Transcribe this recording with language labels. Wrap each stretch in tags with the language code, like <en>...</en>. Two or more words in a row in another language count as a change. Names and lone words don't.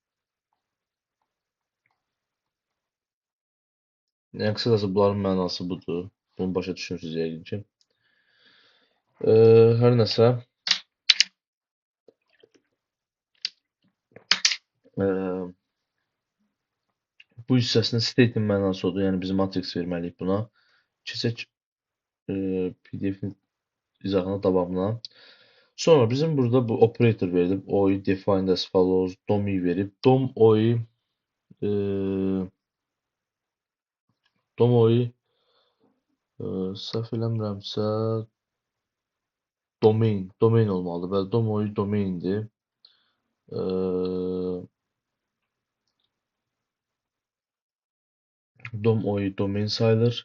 <az>Yəni qısacası bunların mənası budur. Bunu başa düşürsünüz yəqin ki. Hər nəsə bu hissəsinin state-in mənası odur. Yəni biz matrix verməliyik buna. Keçək PDF-in izahına, davamına. Sonra bizim burada bu operator verilib.</az> <en>OI defined as follows. DOM-i verib.</en> <az>DOM-OI səhv eləmirəmsə domain olmalıdır. Bəli, DOM-OI domaindir. DOM-OI domain sayılır.</az>